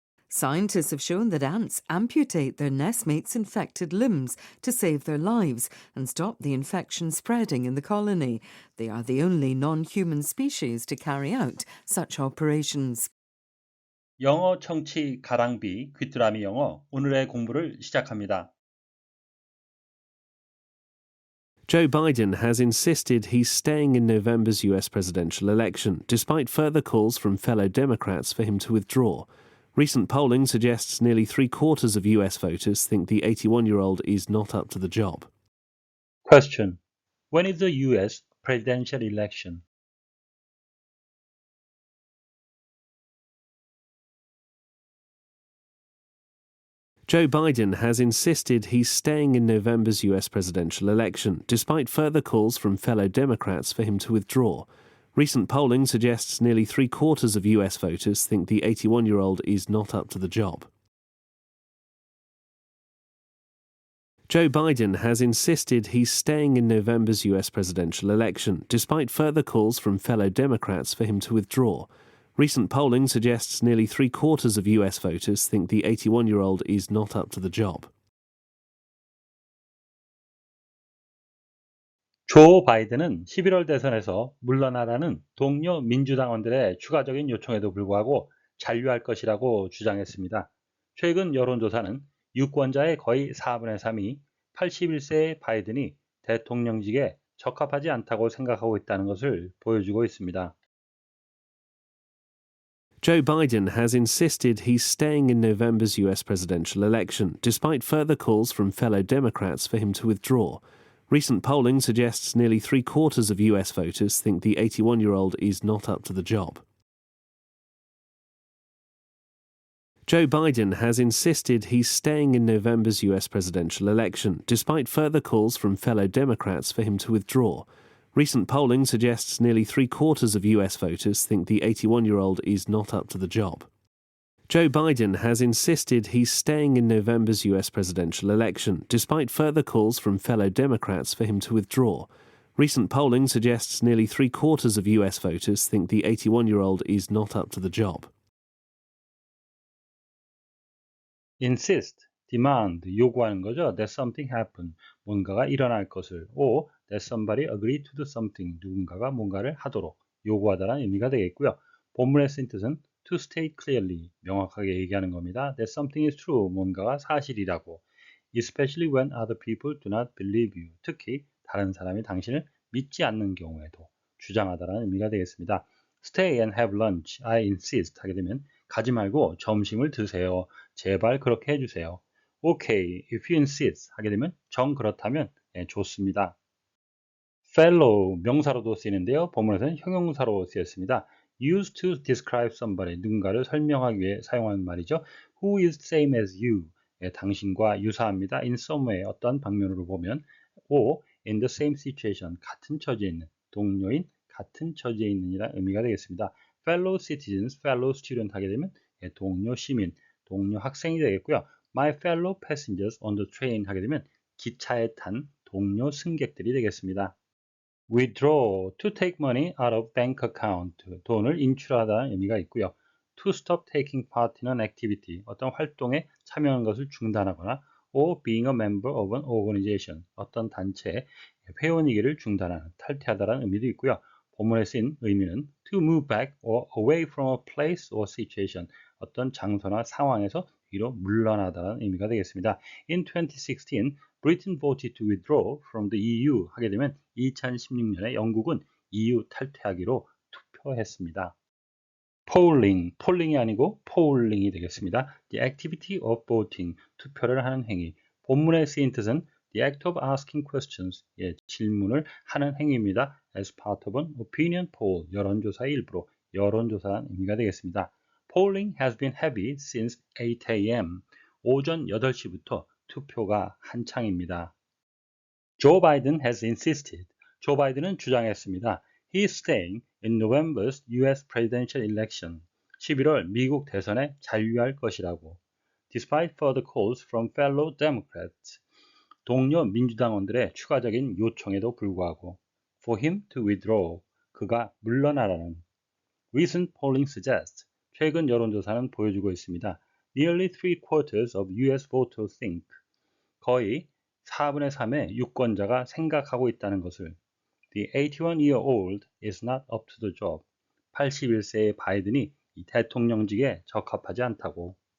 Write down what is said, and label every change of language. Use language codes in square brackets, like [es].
[en] Scientists have shown that ants amputate their nestmates' infected limbs to save their lives and stop the infection spreading in the colony. They are the only non-human species to carry out such operations. [ko] 영어 청취 가랑비 귀뚜라미 영어 오늘의 공부를 시작합니다. [en] Joe Biden has insisted he's staying in November's US presidential election, despite further calls from fellow Democrats for him to withdraw. Recent polling suggests nearly three-quarters of US voters think the 81-year-old is not up to the job. Question. When is the US presidential election? Joe Biden has insisted he's staying in November's US presidential election, despite further calls from fellow Democrats for him to withdraw. Recent polling suggests nearly three-quarters of US voters think the 81-year-old is not up to the job. Joe Biden has insisted he's staying in November's US presidential election, despite further calls from fellow Democrats for him to withdraw. Recent polling suggests nearly three-quarters of US voters think the 81-year-old is not up to the job. [ko] 조 바이든은 11월 대선에서 물러나라는 동료 민주당원들의 추가적인 요청에도 불구하고 잔류할 것이라고 주장했습니다. 최근 여론조사는 유권자의 거의 4분의 3이 81세의 바이든이 대통령직에 적합하지 않다고 생각하고 있다는 것을 보여주고 있습니다. [en] Joe Biden has insisted he's staying in November's US presidential election, despite further calls from fellow Democrats for him to withdraw. Recent polling suggests nearly three-quarters of US voters think the 81-year-old is not up to the job. Joe Biden has insisted he's staying in November's US presidential election, despite further calls from fellow Democrats for him to withdraw. Recent polling suggests nearly three-quarters of US voters think the 81-year-old is not up to the job. Joe Biden has insisted he's staying in November's US presidential election, despite further calls from fellow Democrats for him to withdraw. Recent polling suggests nearly three-quarters of US voters think the 81-year-old is not up to the job. insist, demand, [ko] 요구하는 거죠. [en] that something happen, [ko] 뭔가가 일어날 것을. [en] or that somebody agree to do something, [ko] 누군가가 뭔가를 하도록 요구하다라는 의미가 되겠고요. 본문의 쓴 뜻은 [en] to state clearly, [ko] 명확하게 얘기하는 겁니다. [en] that something is true, [ko] 뭔가가 사실이라고. [en] especially when other people do not believe you, [ko] 특히 다른 사람이 당신을 믿지 않는 경우에도 주장하다라는 의미가 되겠습니다. [en] stay and have lunch, I insist [ko] 하게 되면 가지 말고 점심을 드세요. 제발 그렇게 해주세요. [en] Okay, if you insist [ko] 하게 되면 정 그렇다면 좋습니다. fellow 명사로도 쓰이는데요. 본문에서는 형용사로 쓰였습니다. [en] used to describe somebody, [ko] 누군가를 설명하기 위해 사용하는 말이죠. [en] who is same as you, [ko] 당신과 유사합니다. [en] in some way, [ko] 어떤 방면으로 보면 [en] or in the same situation, [ko] 같은 처지에 있는, 동료인 같은 처지에 있는 이라 의미가 되겠습니다. [en] fellow citizens, fellow student [ko] 하게 되면 동료 시민, 동료 학생이 되겠고요. [en] my fellow passengers on the train [ko] 하게 되면 기차에 탄 동료 승객들이 되겠습니다. [en] withdraw, to take money out of bank account, [ko] 돈을 인출하다는 의미가 있고요. [en] to stop taking part in an activity, [ko] 어떤 활동에 참여하는 것을 중단하거나 [en] or being a member of an organization, [ko] 어떤 단체의 회원이기를 중단하는, 탈퇴하다라는 의미도 있고요. 본문에 쓰인 의미는 [en] to move back or away from a place or situation, [ko] 어떤 장소나 상황에서 뒤로 물러나다라는 의미가 되겠습니다. [en] In 2016, Britain voted to withdraw from the EU [ko] 하게 되면 2016년에 영국은 EU 탈퇴하기로 투표했습니다. polling이 아니고 polling이 되겠습니다. [en] The activity of voting, [ko] 투표를 하는 행위. 본문에 쓰인 뜻은 [en] the act of asking questions, [ko] 질문을 하는 행위입니다. [en] as part of an opinion poll, [ko] 여론조사의 일부로, 여론조사라는 의미가 되겠습니다. [en] Polling has been heavy since 8 a.m. [ko] 오전 8시부터 투표가 한창입니다. [en] Joe Biden has insisted. [ko] 조 바이든은 주장했습니다. [en] He is staying in November's US presidential election. [ko] 11월 미국 대선에 잔류할 것이라고. [en] Despite further calls from fellow Democrats. [ko] 동료 민주당원들의 추가적인 요청에도 불구하고. [en] For him to withdraw. [ko] 그가 물러나라는. [en] Recent polling suggests. [ko] 최근 여론조사는 보여주고 있습니다. [en] Nearly 3/4 of US voters think. [ko] 거의 4분의 3의 유권자가 생각하고 있다는 것을. [en] The 81-year-old is not up to the job. [ko] 81세의 바이든이 이 대통령직에 적합하지 않다고.